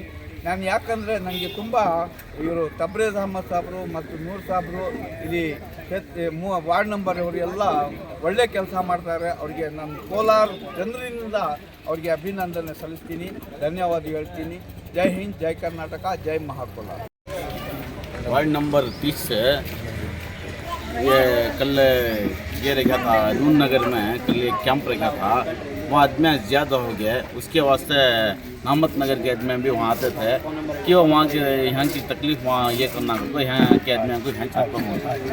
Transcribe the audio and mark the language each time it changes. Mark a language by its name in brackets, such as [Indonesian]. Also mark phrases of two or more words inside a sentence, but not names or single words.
[Kannada] ನಾನು ಯಾಕಂದರೆ ನನಗೆ ತುಂಬ ಇವರು ತಾಬ್ರೇಜ್ ಅಹ್ಮದ್ ಸಾಹೇಬರು ಮತ್ತು ನೂರ್ ಸಾಹೇಬರು ಇಲ್ಲಿ ವಾರ್ಡ್ ನಂಬರ್ ಅವರೆಲ್ಲ ಒಳ್ಳೆ ಕೆಲಸ ಮಾಡ್ತಾರೆ. ಅವರಿಗೆ ನಾನು ಕೋಲಾರ ಜನರಿಂದ ಅವರಿಗೆ ಅಭಿನಂದನೆ ಸಲ್ಲಿಸ್ತೀನಿ, ಧನ್ಯವಾದ ಹೇಳ್ತೀನಿ. ಜೈ ಹಿಂದ್, ಜೈ ಕರ್ನಾಟಕ, ಜೈ ಮಹಾಕೋಲಾರ. [Hindi] वार्ड नंबर 30 से ये कल ये रखा था नून नगर में, कल ये कैंप रखा था. वहाँ आदमी ज़्यादा हो गया, उसके वास्ते रहमत नगर के आदमी भी वहाँ आते थे कि वो वहाँ के यहाँ की तकलीफ़ वहाँ ये करना को यहाँ के आदमी को यहाँ खत्म होता है.